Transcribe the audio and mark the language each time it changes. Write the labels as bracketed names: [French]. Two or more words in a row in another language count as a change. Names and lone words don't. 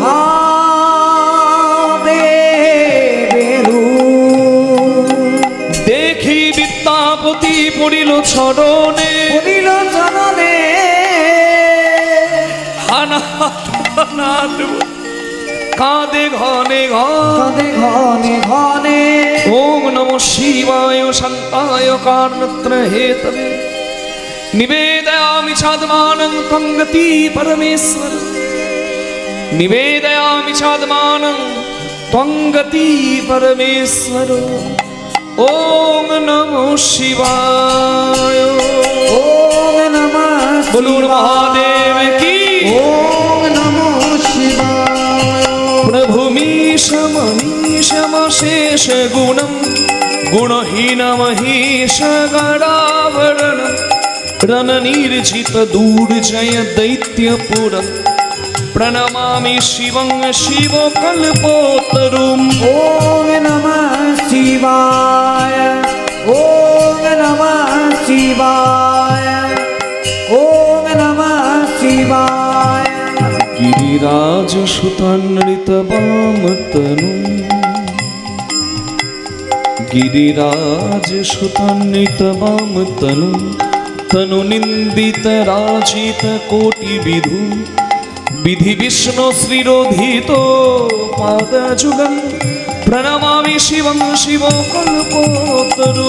[Bangla] মহাদেবের রূপ। দেখি বিদ্যাপতি পড়িল চরণে, পড়িল চরণে, হানাত কাঁদে ঘনে ঘন, কাঁদে ঘনে ঘনে। [Sanskrit] ওম নমঃ শিবায় শান্তায় কারণত্র হেতবে নিবেদয়ামি চাদমানং ত্বং গতি পরমেশ্বর, নিবেদয়ামি চাদমানং ত্বং গতি পরমেশ্বর। ওম নমঃ শিবায়। ওম নমঃ [Bangla] বলুন মহাদেব কি। [Sanskrit] ওম নমঃ শিবায়। প্রভু মীশমশেষ গুণম গুণহীনমহেশ গণাবরণ রণনির্জিত দুর্জয় দৈত্যপুরম প্রণমামি শিবং শিবকল্পতরুম। ওম নমঃ শিবায়। ওম নমঃ শিবায়। ওম নমঃ শিবায়। গিরিরাজ সুতান্বিত বামতনু, গিরিরাজ সুতান্বিত বামতনু, তনু নিন্দিত রাজিত কোটি বিধু, বিধি বিষ্ণু শ্রীরোধিত পাদযুগম প্রণমামি শিবং শিবকল্পতরু।